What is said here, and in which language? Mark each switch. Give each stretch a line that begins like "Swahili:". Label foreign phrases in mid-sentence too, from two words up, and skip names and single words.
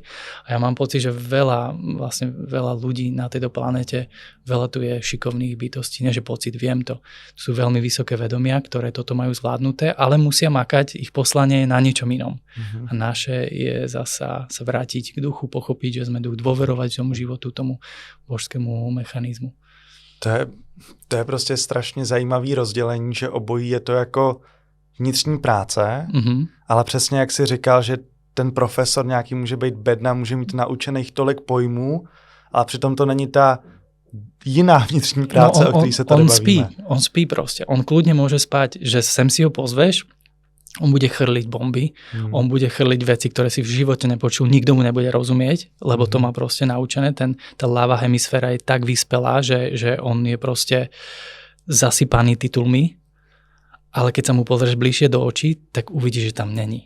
Slovak: A ja mám pocit, že veľa ľudí na tejto planete, veľa tu je šikovných bytostí, nie že pocit, viem to. Sú veľmi vysoké vedomia, ktoré toto majú zvládnuté, ale musia makať, ich poslanie na niečom inom. A naše je zasa sa vrátiť k duchu, pochopiť, že sme duch, dôverovať tomu životu, tomu božskému mechanizmu.
Czech: To je prostě strašně zajímavý rozdělení, že obojí je to jako vnitřní práce, ale přesně jak jsi říkal, že ten profesor nějaký může být bedna, může mít naučených tolik pojmů, ale přitom to není ta jiná vnitřní práce,
Slovak: o ktorej sa
Czech: tady bavíme.
Slovak: On spí proste. On kľudne môže spať, že sem si ho pozveš, on bude chrliť bomby, on bude chrliť veci, ktoré si v živote nepočul, nikto mu nebude rozumieť, lebo to má proste naučené. Tá ľavá hemisféra je tak vyspelá, že on je proste zasypaný titulmi ale keď sa mu pozrieš bližšie do očí, tak uvidíš, že tam není.